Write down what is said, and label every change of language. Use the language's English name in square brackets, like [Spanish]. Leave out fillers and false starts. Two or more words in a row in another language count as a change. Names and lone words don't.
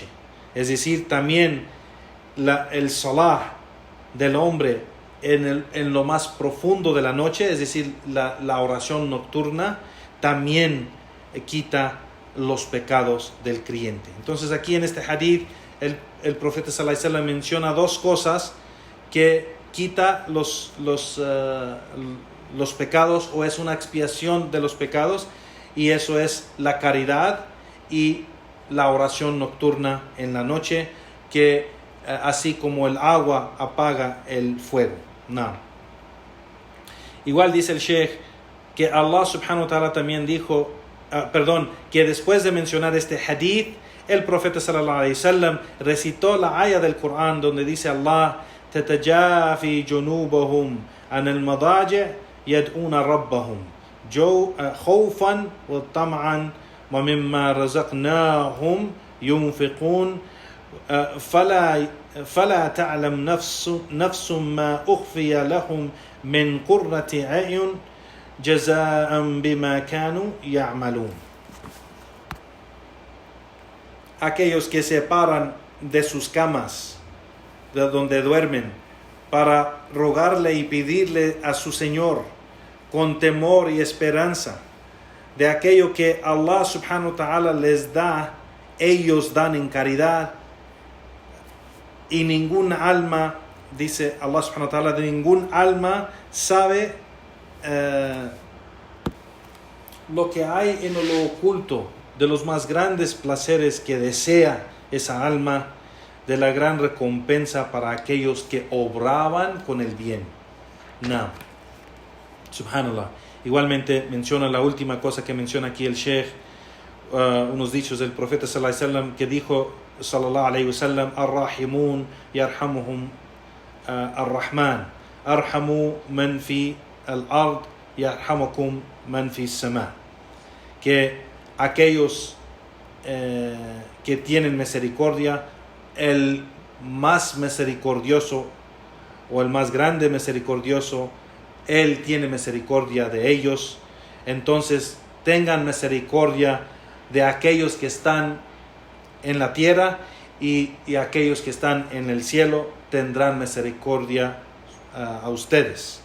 [Spanish] Es decir, también el salat del hombre en lo más profundo de la noche, es decir, la oración nocturna, también quita los pecados del creyente. Entonces aquí en este hadith el profeta [Arabic] صلى الله عليه وسلم [Spanish] menciona dos cosas que quita los pecados, o es una expiación de los pecados, y eso es la caridad y la oración nocturna en la noche, que así como el agua apaga el fuego. No. Igual dice el Sheikh que [Arabic] الله سبحانه وتعالى [Spanish] también dijo, que después de mencionar este hadith, el profeta [Arabic] صلى الله عليه وسلم [Spanish] recitó la aya del Corán donde dice Allah, [Arabic] تتجافى جنوبهم عن المضاجع يدعون ربهم خوفا وطمعا ومما رزقناهم ينفقون فلا تعلم نفس ما أخفي لهم من قرة أعين جزاء بما كانوا يعملون. [Spanish] Aquellos que se paran de sus camas, de donde duermen, para rogarle y pedirle a su Señor con temor y esperanza de aquello que [Arabic] الله سبحانه وتعالى [Spanish] les da, ellos dan en caridad, y ningún alma, dice [Arabic] الله سبحانه وتعالى, [Spanish] de ningún alma sabe lo que hay en lo oculto de los más grandes placeres que desea esa alma, de la gran recompensa para aquellos que obraban con el bien. No. Subhanallah. Igualmente menciona la última cosa que menciona aquí el Sheikh, unos dichos del profeta [Arabic] صلى الله عليه وسلم, [Spanish] que dijo [Arabic] صلى الله عليه وسلم: الراحمون يرحمهم الرحمن ارحموا من في الأرض يرحمكم من في السماء. [Spanish] Que aquellos que tienen misericordia, el más misericordioso o el más grande misericordioso, Él tiene misericordia de ellos. Entonces tengan misericordia de aquellos que están en la tierra, y aquellos que están en el cielo tendrán misericordia a ustedes.